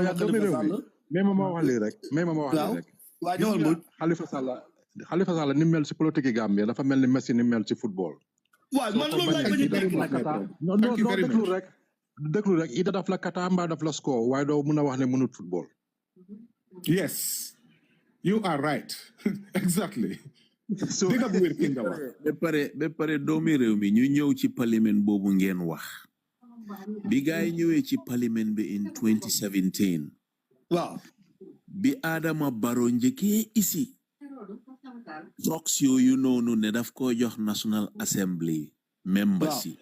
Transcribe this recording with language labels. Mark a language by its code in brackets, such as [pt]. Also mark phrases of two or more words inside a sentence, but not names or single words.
[wo] ma wax lii rek waa ñëwal bu Halifa Sallah ni mel ci politique Gambia dafa mel ni Messi ni mel ci football waaw man loolu laay bañ a déglu rek ida daf la kata mbaa daf la score waaye doo mun a wax ne mënut football [en] yes you are right exactly [wo] dëgg bu wér ki nga wax ba pare doomi réew mi ñu ñëw ci parlement boobu ngeen wax bi gaay ñëwee ci parlement bi in 2017 waaw bi Adama Barrow njëkkee isi trox yooyu noonu ne daf ko jox National Assembly members yi